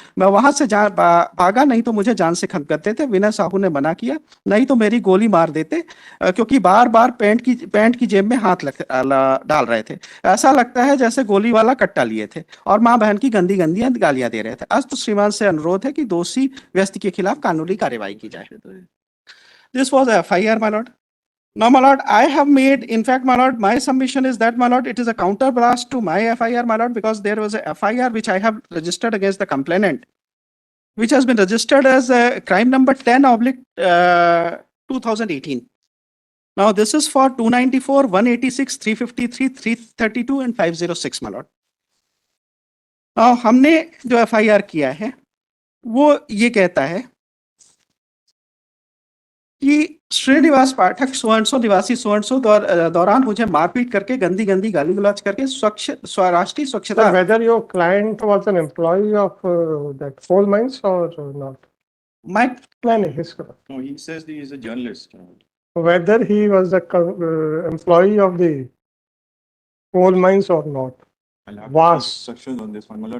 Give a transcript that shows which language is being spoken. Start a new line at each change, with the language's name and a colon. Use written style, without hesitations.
Hindi: मैं वहां से भागा, नहीं तो मुझे जान से खत्म करते थे। विनय साहू ने मना किया, नहीं तो मेरी गोली मार देते, क्योंकि बार बार पैंट की जेब में हाथ डाल रहे थे। ऐसा लगता है जैसे गोली वाला कट्टा लिए थे और माँ बहन की गंदी गंदी गालियां दे रहे थे। आज तो श्रीमान से अनुरोध है कि दोषी व्यक्ति के खिलाफ कानूनी कार्यवाही की जाए।
English: This was FIR, my lord. Now, my lord, I have made, in fact, my lord, my submission is that, my lord, it is a counterblast to my FIR, my lord, because there was a FIR which I have registered against the complainant, which has been registered as crime number 10/2018. Now, this is for 294, 186, 353, 332, and 506, my lord. Now,
Hindi: हमने जो FIR किया है, वो ये कहता है कि श्रीनिवास पाठक सोहनसो निवासी सोहनसो दौरान मुझे मारपीट करके गंदी गंदी गाली गलौज करके राष्ट्रीय स्वच्छता।
English: Whether your client was an employee of that coal mines or not? My No, he says he is a journalist. Whether he was a employee of the coal mines or not. I'll have Was instructions on this one, my lord.